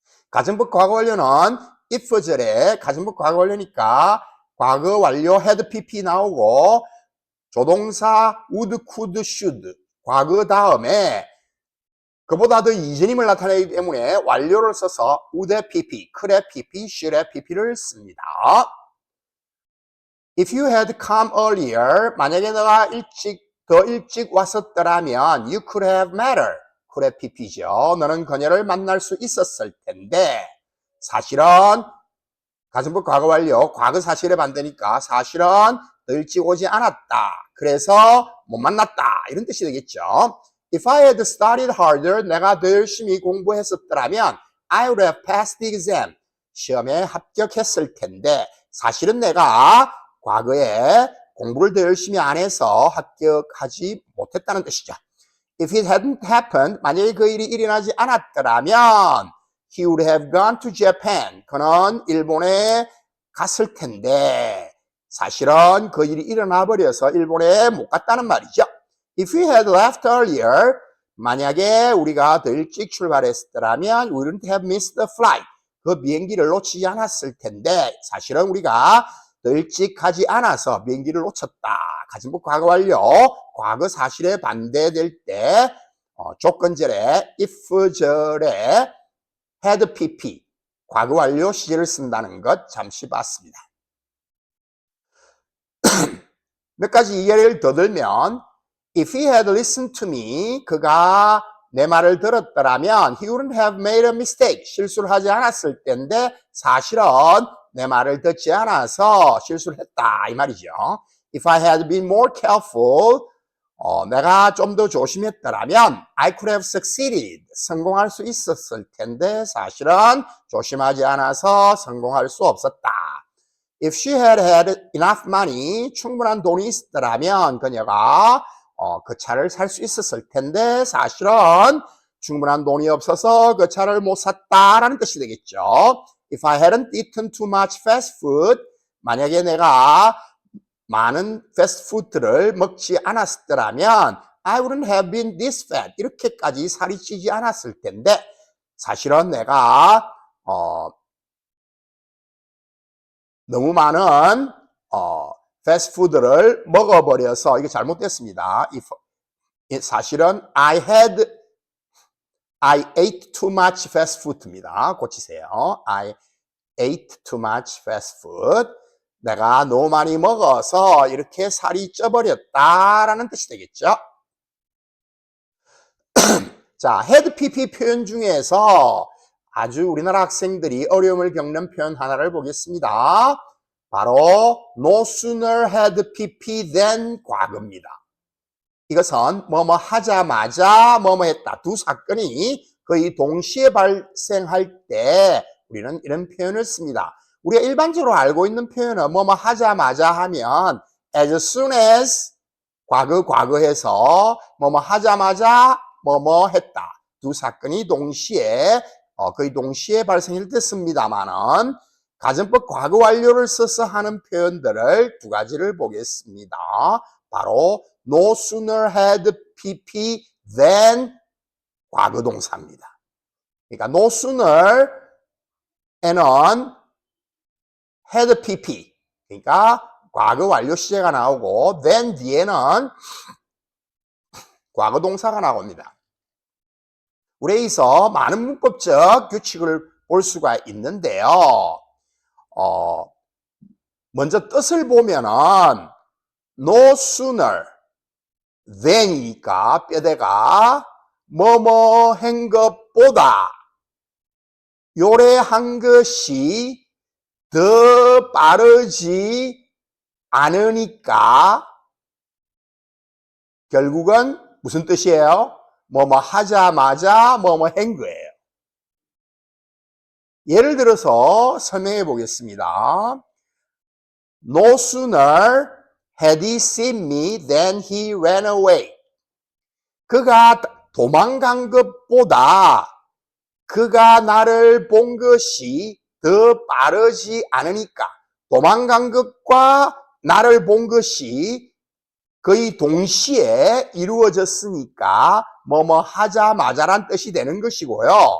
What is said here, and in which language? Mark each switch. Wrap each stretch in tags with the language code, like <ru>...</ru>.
<ko>가정법 과거 완료는 if절에 가정법 과거 완료니까 과거 완료 had pp 나오고, 조동사 would, could, should 과거 다음에 그보다 더 이전임을 나타내기 때문에 완료를 써서 would의 pp, could의 pp, should의 pp를 씁니다.</ko> <en>If you had come earlier,</en> <ko>만약에 너가 더 일찍 왔었더라면</ko> <en>you could have met her.</en> <ko>could have pp죠. 너는 그녀를 만날 수 있었을 텐데 사실은 가정법 과거 완료, 과거 사실에 반대니까 사실은 더 일찍 오지 않았다. 그래서 못 만났다. 이런 뜻이 되겠죠.</ko> <en>If I had studied harder,</en> <ko>내가 더 열심히 공부했었더라면</ko> <en>I would have passed the exam.</en> <ko>시험에 합격했을 텐데 사실은 내가 과거에 공부를 더 열심히 안 해서 합격하지 못했다는 뜻이죠.</ko> <en>If it hadn't happened,</en> <ko>만약에 그 일이 일어나지 않았더라면</ko> <en>he would have gone to Japan.</en> <ko>그는 일본에 갔을 텐데 사실은 그 일이 일어나 버려서 일본에 못 갔다는 말이죠.</ko> <en>If we had left earlier,</en> <ko>만약에 우리가 더 일찍 출발했더라면</ko> <en>we wouldn't have missed the flight.</en> <ko>그 비행기를 놓치지 않았을 텐데 사실은 우리가 더 일찍 가지 않아서 비행기를 놓쳤다. 가정법 과거 완료, 과거 사실에 반대될 때 조건절에 if절에 had pp, 과거 완료 시제를 쓴다는 것 잠시 봤습니다. 몇 가지 예를 더 들면</ko> <en>If he had listened to me,</en> <ko>그가 내 말을 들었더라면</ko> <en>he wouldn't have made a mistake.</en> <ko>실수를 하지 않았을 텐데 사실은 내 말을 듣지 않아서 실수를 했다 이 말이죠.</ko> <en>If I had been more careful,</en> <ko>내가 좀 더 조심했더라면</ko> <en>I could have succeeded.</en> <ko>성공할 수 있었을 텐데 사실은 조심하지 않아서 성공할 수 없었다.</ko> <en>If she had had enough money,</en> <ko>충분한 돈이 있었더라면 그녀가 그 차를 살 수 있었을 텐데 사실은 충분한 돈이 없어서 그 차를 못 샀다라는 뜻이 되겠죠.</ko> <en>If I hadn't eaten too much fast food,</en> <ko>만약에 내가 많은 패스트푸드를 먹지 않았더라면</ko> <en>I wouldn't have been this fat.</en> <ko>이렇게까지 살이 찌지 않았을 텐데 사실은 내가 너무 많은 패스트푸드를 먹어버려서 이게 잘못됐습니다. 사실은</ko> <en>I ate too much fast food입니다.</en> <ko>고치세요.</ko> <en>I ate too much fast food.</en> <ko>내가 너무 많이 먹어서 이렇게 살이 쪄버렸다라는 뜻이 되겠죠. 자, had pp 표현 중에서 아주 우리나라 학생들이 어려움을 겪는 표현 하나를 보겠습니다. 바로 no sooner had pp than 과거입니다. 이것은 뭐뭐 하자마자 뭐뭐 했다. 두 사건이 거의 동시에 발생할 때 우리는 이런 표현을 씁니다. 우리가 일반적으로 알고 있는 표현은 뭐뭐 하자마자 하면 as soon as 과거해서 뭐뭐 하자마자 뭐뭐 했다. 두 사건이 동시에 거의 동시에 발생할 때 씁니다만은 가정법 과거 완료를 써서 하는 표현들을 두 가지를 보겠습니다. 바로 no sooner had pp than 과거 동사입니다. 그러니까 no sooner 에는 had pp 그러니까 과거 완료 시제가 나오고 then 뒤에는 과거 동사가 나옵니다. 우리에서 많은 문법적 규칙을 볼 수가 있는데요. 먼저 뜻을 보면은 no sooner than이니까 뼈대가 뭐뭐 한 것보다 요래한 것이 더 빠르지 않으니까 결국은 무슨 뜻이에요? 뭐뭐 하자마자 뭐뭐 한 거예요. 예를 들어서 설명해 보겠습니다.</ko> <en>No sooner had he seen me than he ran away.</en> <ko>그가 도망간 것보다 그가 나를 본 것이 더 빠르지 않으니까 도망간 것과 나를 본 것이 거의 동시에 이루어졌으니까 뭐뭐 하자마자란 뜻이 되는 것이고요.</ko>